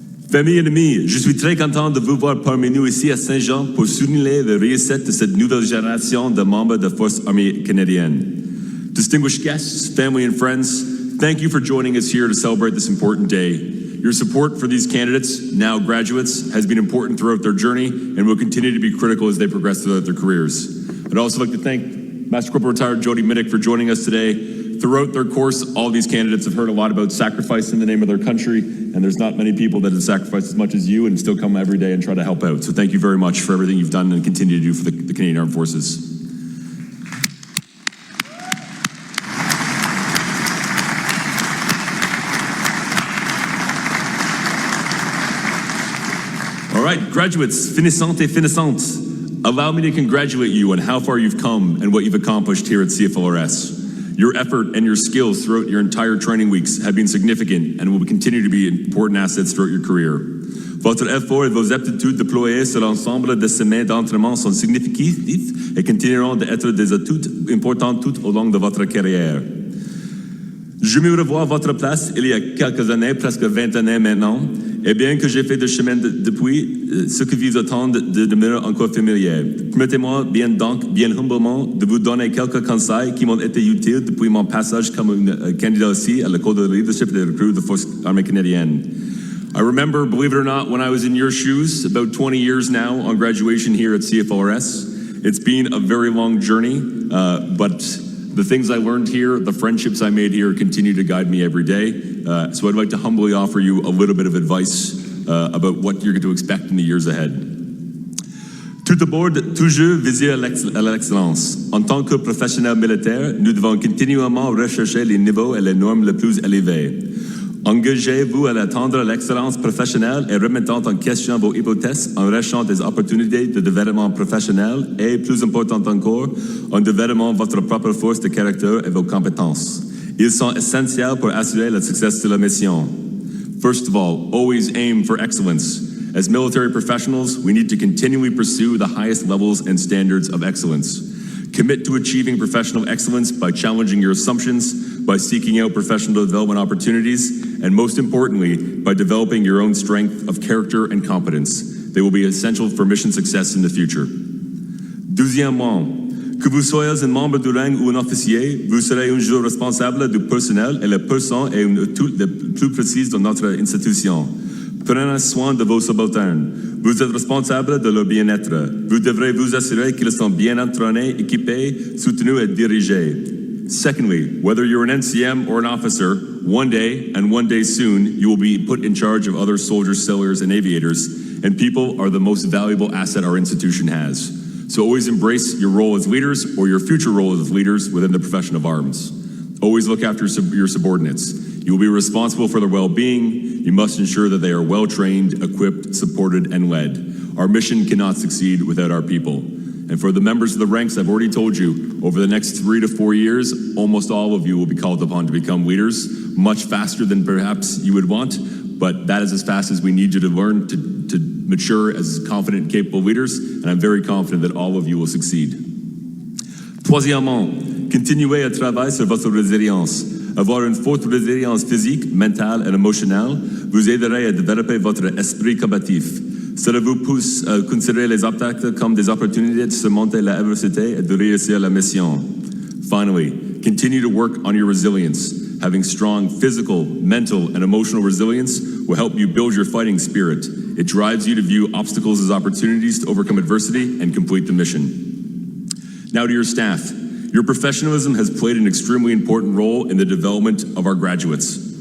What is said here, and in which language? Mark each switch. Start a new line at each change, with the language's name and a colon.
French: Famille et amis, je suis très content de vous voir parmi nous ici à Saint-Jean pour souligner le réussite de cette nouvelle génération de membres de Force Armée canadienne.
English: Distinguished guests, family and friends, thank you for joining us here to celebrate this important day. Your support for these candidates, now graduates, has been important throughout their journey and will continue to be critical as they progress throughout their careers. I'd also like to thank Master Corporal Retired Jody Middick for joining us today. Throughout their course, all these candidates have heard a lot about sacrifice in the name of their country, and there's not many people that have sacrificed as much as you and still come every day and try to help out. So thank you very much for everything you've done and continue to do for the Canadian Armed Forces. All right, graduates,
French: finissantes et finissantes,
English: allow me to congratulate you on how far you've come and what you've accomplished here at CFLRS. Your effort and your skills throughout your entire training weeks have been significant and will continue to be important assets throughout your career.
French: Votre effort et vos aptitudes déployées sur l'ensemble de ces mains d'entraînement sont significatifs et continueront d'être des atouts importants tout au long de votre carrière. Je me revois à votre place il y a quelques années, presque 20 années maintenant, et bien que j'ai fait de chemin depuis, ce que vous attendez demeure encore familier. Permettez-moi bien humblement de vous donner quelques conseils qui m'ont été utiles depuis mon passage comme candidat aussi à l'école de leadership et de recrues de Force Armée canadienne.
English: I remember, believe it or not, when I was in your shoes, about 20 years now on graduation here at CFLRS. It's been a very long journey, but the things I learned here, the friendships I made here continue to guide me every day. So I'd like to humbly offer you a little bit of advice about what you're going to expect in the years ahead.
French: Tout d'abord, toujours viser à l'excellence. En tant que professionnel militaire, nous devons continuellement rechercher les niveaux et les normes les plus élevés. Engagez-vous à atteindre l'excellence professionnelle et remettant en question vos hypothèses en recherchant des opportunités de développement professionnel et, plus important encore, en développant votre propre force de caractère et vos compétences. Ils sont essentiels pour assurer le succès de la mission.
English: First of all, always aim for excellence. As military professionals, we need to continually pursue the highest levels and standards of excellence. Commit to achieving professional excellence by challenging your assumptions, by seeking out professional development opportunities, and most importantly, by developing your own strength of character and competence. They will be essential for mission success in the future.
French: Deuxièmement, que vous soyez un membre du rang ou un officier, vous serez un jour responsable du personnel et la personne est une toute la plus précise de notre institution. Prenez soin de vos subalternes. Vous êtes responsable de leur bien-être. Vous devrez vous assurer qu'ils sont bien entraînés, équipés, soutenus et dirigés.
English: Secondly, whether you're an NCM or an officer, one day, and one day soon, you will be put in charge of other soldiers, sailors, and aviators, and people are the most valuable asset our institution has. So always embrace your role as leaders or your future role as leaders within the profession of arms. Always look after your subordinates. You will be responsible for their well-being. You must ensure that they are well-trained, equipped, supported, and led. Our mission cannot succeed without our people. And for the members of the ranks, I've already told you, over the next 3 to 4 years, almost all of you will be called upon to become leaders, much faster than perhaps you would want, but that is as fast as we need you to learn to mature as confident and capable leaders, and I'm very confident that all of you will succeed.
French: Troisièmement, continuez à travailler sur votre résilience. Avoir une forte résilience physique, mentale et émotionnelle vous aiderait à développer votre esprit combatif. Cela vous pousse à considérer les obstacles comme des opportunités de surmonter l'adversité et de réussir la mission.
English: Finally, continue to work on your resilience. Having strong physical, mental, and emotional resilience will help you build your fighting spirit. It drives you to view obstacles as opportunities to overcome adversity and complete the mission. Now to your staff. Your professionalism has played an extremely important role in the development of our graduates.